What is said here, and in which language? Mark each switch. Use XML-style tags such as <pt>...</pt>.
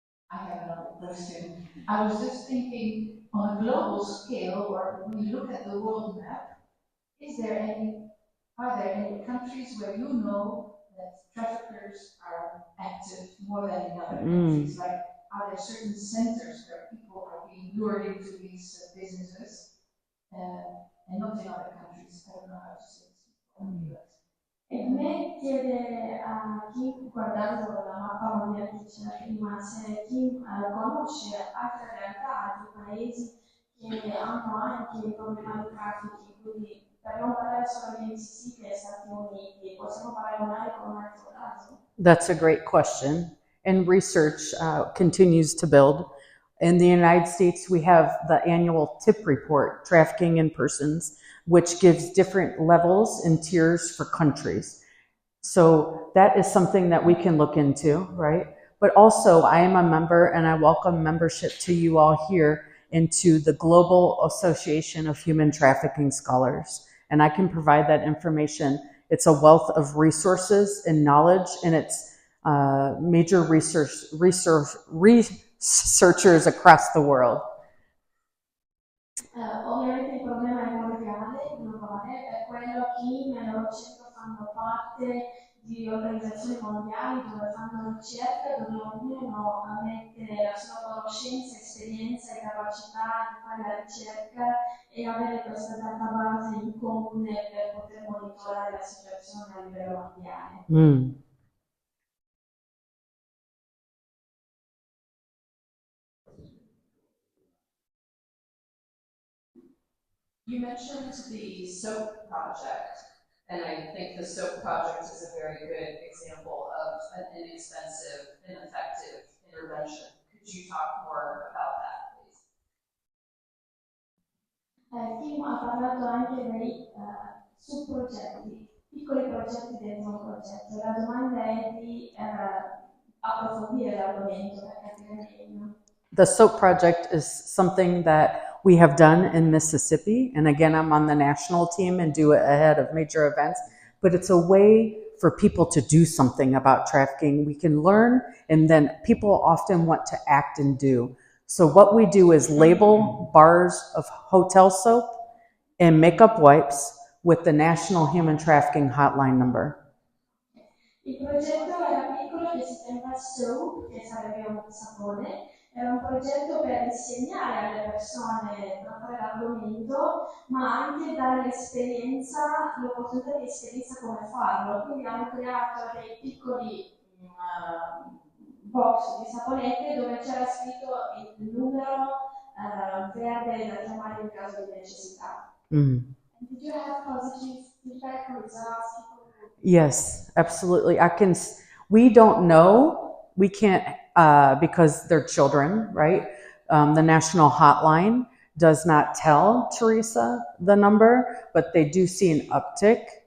<en>I have another question. I was just thinking, on a global scale, or when you look at the world map, are there any countries where you know that traffickers are active more than in other countries? Like, are there certain centers where people are being lured into these businesses, and not in other countries? I don't know how to say this.</en> <it>E me chiede a Kim, guardando la mappa mondiale che c'era prima, se Kim conosce altre realtà, altri paesi che hanno anche il problema di traffici, quindi per non parlare solo di Mississippi e Stati Uniti, possiamo paragonare con un altro caso?</it> <en>That's a great question. And research continues to build. In the United States, we have the annual TIP report, Trafficking in Persons, which gives different levels and tiers for countries. So that is something that we can look into, right? But also, I am a member, and I welcome membership to you all here into the Global Association of Human Trafficking Scholars. And I can provide that information. It's a wealth of resources and knowledge, and it's major researchers across the world.</en> <it>Ovviamente il problema è mondiale, globale, per quello Kim e loro centro fanno parte di organizzazioni mondiali dove fanno ricerca, dove ognuno mette la sua conoscenza, esperienza e capacità di fare la ricerca e avere questa database in comune per poter monitorare la situazione a livello mondiale.</it> <en>You mentioned the SOAP project, and I think the SOAP project is a very good example of an inexpensive and effective intervention. Could you talk more about that, please?</en> <it>Kim ha parlato anche dei subprogetti, piccoli progetti dentro un progetto. La domanda è di approfondire l'argomento per capire meglio.</it> <en>The SOAP project is something that we have done in Mississippi. And again, I'm on the national team and do it ahead of major events. But it's a way for people to do something about trafficking. We can learn, and then people often want to act and do. So what we do is label bars of hotel soap and makeup wipes with the National Human Trafficking Hotline number.</en> <it>Il progetto era piccolo, che si chiama SOAP, che sarebbe un sapone. Era un progetto per insegnare alle persone proprio l'argomento, ma anche dare l'esperienza, l'opportunità di esperienza come farlo. Quindi hanno creato dei piccoli box di saponette dove c'era scritto il numero verde da chiamare in caso di necessità. Mm.</it> <en>Did you have positive feedback or results? Yes, absolutely. We don't know, we can't, because they're children, right? The national hotline does not tell Teresa the number, but they do see an uptick.</en>